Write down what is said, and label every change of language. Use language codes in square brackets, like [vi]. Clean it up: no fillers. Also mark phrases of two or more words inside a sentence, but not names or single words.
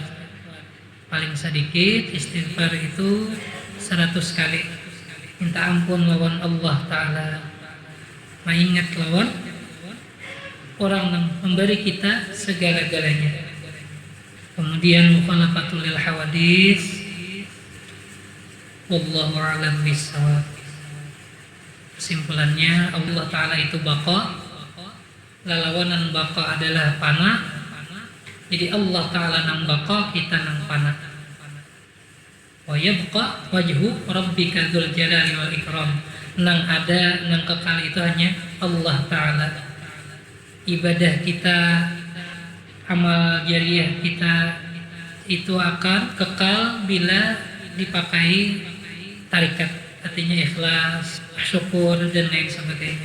[id] Paling sedikit istighfar itu 100 kali. [bjn] Minta ampun lawan Allah Ta'ala. Mengingat lawan orang yang memberi kita segala-galanya. [ar] Kemudian mukhalafatul lil hawadis. Wallahu a'lam bishawab. [bjn] Kesimpulannya Allah Ta'ala itu baqa, lalawanan baqa adalah fana. Jadi Allah Ta'ala nang baqa, kita nang fana. [ar] Wa yabqa wajhu rabbika dzul jalali wal ikram. [bjn] Nang ada, nang kekal itu hanya Allah Ta'ala. [id] Ibadah kita, amal jariah kita itu akan kekal bila dipakai tarikat. Artinya ikhlas, syukur dan lain sebagainya.